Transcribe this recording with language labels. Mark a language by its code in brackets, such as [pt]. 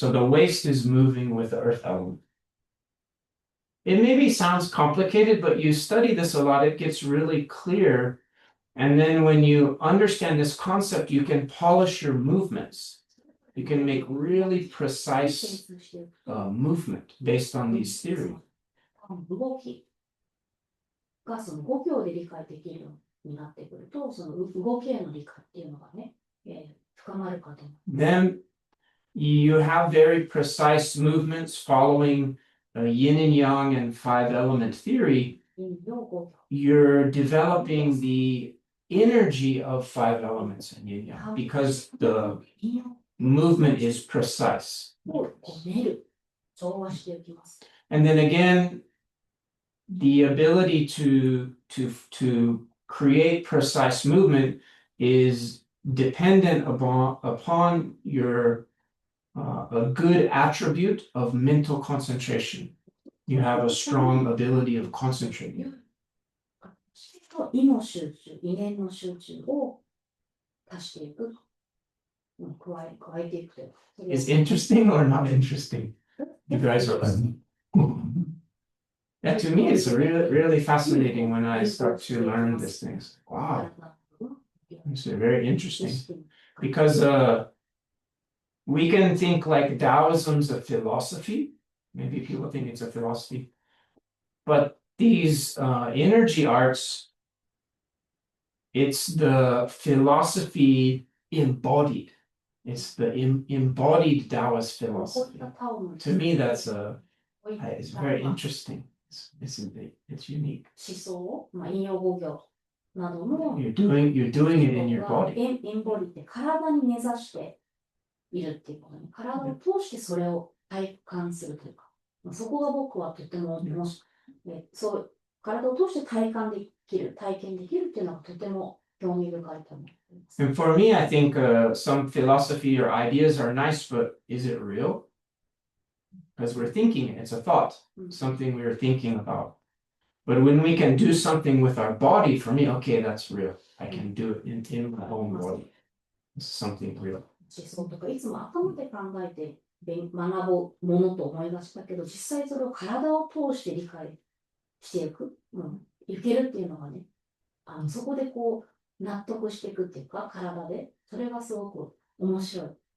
[en] So the waist is moving with the earth element. It maybe sounds complicated, but you study this a lot, it gets really clear. And then when you understand this concept, you can polish your movements. You can make really precise [ja] 研究していくと [en] movement based on these theories. [ja] 動きがその5行で理解できるようになってくると、その動きへの理解っていうのがね、深まるかと思う。 [en] Then you have very precise movements following yin and yang and five element theory. [ja] 陰陽5行 [en] You're developing the energy of five elements in yin yang because the [ja] 陰陽 [en] movement is precise. [ja] をこう練る、調和していきます。 [en] And then again, the ability to create precise movement is dependent upon your a good attribute of mental concentration. You have a strong ability of concentrating. [ja] 意の集中、意念の集中を足していく、加えていくという。 [en] Is interesting or not interesting? You guys are like, yeah, to me, it's really fascinating when I start to learn these things. Wow, it's very interesting because we can think like Taoism's a philosophy. Maybe people think it's a philosophy, but these energy arts, it's the philosophy embodied. It's the embodied Taoist philosophy. To me, it's very interesting. It's unique. [ja] 思想を、陰陽五行などの [en] You're doing it in your body. [ja] エンボディって体に根ざしているっていうことに、体を通してそれを体感するというか、そこが僕はとてもそう体を通して体験できるっていうのがとても興味深いと思っています。 [en] And for me, I think some philosophy or ideas are nice, but is it real? Because we're thinking it, it's a thought, something we were thinking about. But when we can do something with our body, for me, okay, that's real. I can do it in my own body. It's something real. [ja] 思想とかいつも頭で考えて学ぶものと思いがちだけど、実際それを体を通して理解していく、いけるっていうのがね、そこでこう納得していくっていうか、体で、それがすごく面白い。